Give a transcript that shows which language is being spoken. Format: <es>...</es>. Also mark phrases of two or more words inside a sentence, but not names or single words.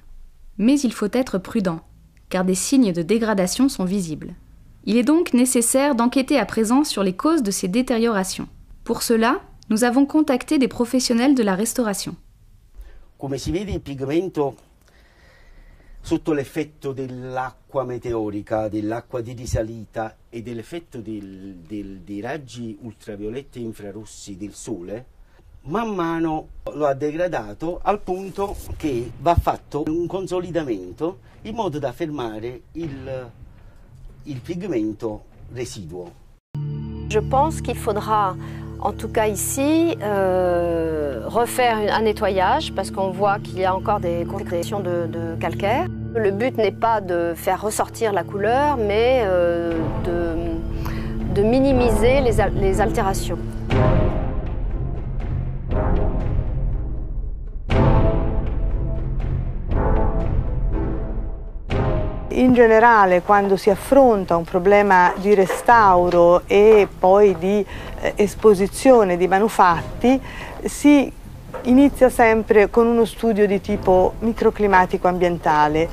<fr>Mais il faut être prudent, car des signes de dégradation sont visibles. Il est donc nécessaire d'enquêter à présent sur les causes de ces détériorations. Pour cela, nous avons contacté des professionnels de la restauration.</fr> <it>Come si vede il pigmento sotto l'effetto dell'acqua meteorica, dell'acqua di risalita e dell'effetto dei raggi ultravioletti e infrarossi del sole, man mano lo ha degradato al punto che va fatto un consolidamento in modo da fermare il pigmento residuo.</it> <fr>Je pense qu'il faudra, en tout cas ici, refaire un nettoyage parce qu'on voit qu'il y a encore des congrégation de calcaire. Le but n'est pas de faire ressortir la couleur, mais de minimiser les altérations.</fr> <it>In generale, quando si affronta un problema di restauro e poi di esposizione di manufatti, si inizia sempre con uno studio di tipo microclimatico ambientale.</it>